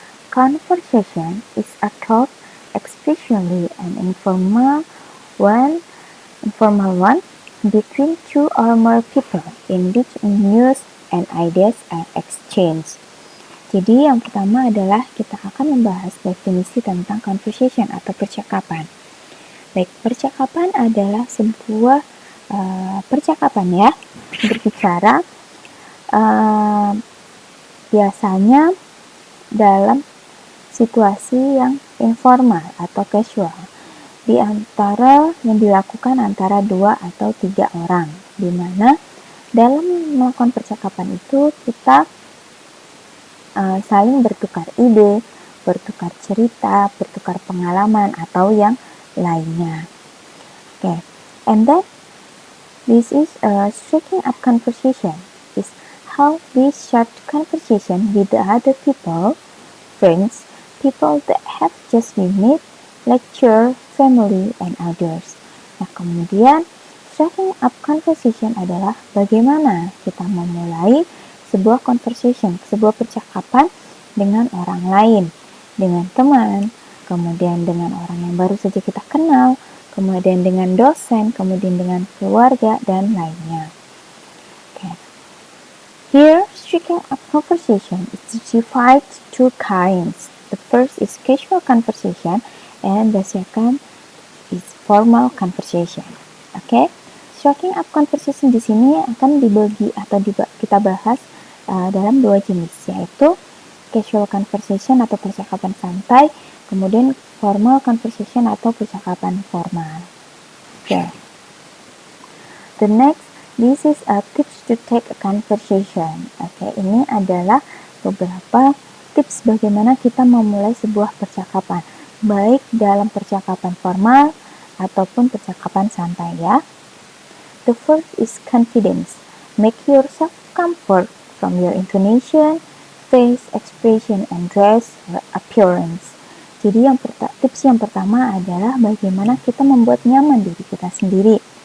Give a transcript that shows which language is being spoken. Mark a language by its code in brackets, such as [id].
[en] Conversation is a talk, especially an informal one, between two or more people in which news and ideas are exchanged. [id] Jadi yang pertama adalah kita akan membahas definisi tentang conversation atau percakapan. Baik, percakapan adalah sebuah percakapan ya, berbicara biasanya dalam situasi yang informal atau casual, di antara yang dilakukan antara 2 atau 3 orang, di mana dalam melakukan percakapan itu kita saling bertukar ide, bertukar cerita, bertukar pengalaman atau yang lainnya. [en] Okay, and then this is striking up conversation. Is how we start conversation with the other people, friends, people that have just been met, lecturer, family, and others. [id] Nah, kemudian striking up conversation adalah bagaimana kita memulai sebuah conversation, sebuah percakapan dengan orang lain, dengan teman, kemudian dengan orang yang baru saja kita kenal, kemudian dengan dosen, kemudian dengan keluarga, dan lainnya. [en] Okay. Here, striking up conversation is divided two kinds. The first is casual conversation, and the second is formal conversation. [id] Okay, striking up conversation di sini akan dibagi atau kita bahas dalam dua jenis, yaitu casual conversation atau percakapan santai, kemudian formal conversation atau percakapan formal. Okay. [en] The next, this is a tips to take a conversation. [id] Okay, ini adalah beberapa tips bagaimana kita memulai sebuah percakapan, baik dalam percakapan formal ataupun percakapan santai ya. [en] The first is confidence. Make yourself comfort from your intonation, face expression, and dress or appearance. [id] Jadi tips yang pertama adalah bagaimana kita membuat nyaman diri kita sendiri.